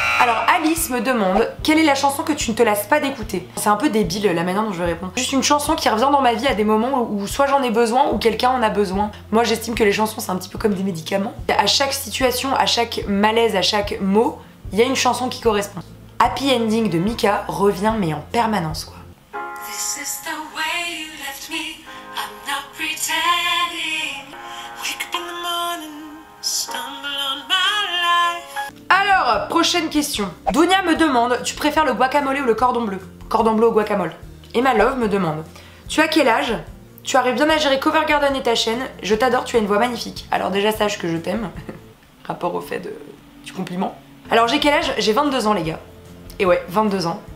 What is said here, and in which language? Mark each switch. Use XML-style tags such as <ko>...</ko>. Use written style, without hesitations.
<fr>Alors Alice me demande quelle est la chanson que tu ne te lasses pas d'écouter. C'est un peu débile la manière dont je vais répondre. Juste une chanson qui revient dans ma vie à des moments où soit j'en ai besoin ou quelqu'un en a besoin. Moi j'estime que les chansons c'est un petit peu comme des médicaments. À chaque situation, à chaque malaise, à chaque mot, il y a une chanson qui correspond. Happy Ending de Mika revient mais en permanence quoi.</fr> <en>This is the way you left me. I'm not pretending. Wake up in the morning, stumble on my life.</en> <fr>Alors, prochaine question. Dounia me demande, tu préfères le guacamole ou le cordon bleu? Cordon bleu au guacamole. Emma Love me demande, tu as quel âge? Tu arrives bien à gérer Cover Garden et ta chaîne. Je t'adore, tu as une voix magnifique. Alors déjà sache que je t'aime. Rapport au fait du compliment. Alors j'ai quel âge? J'ai 22 ans les gars. Et ouais, 22 ans.</fr>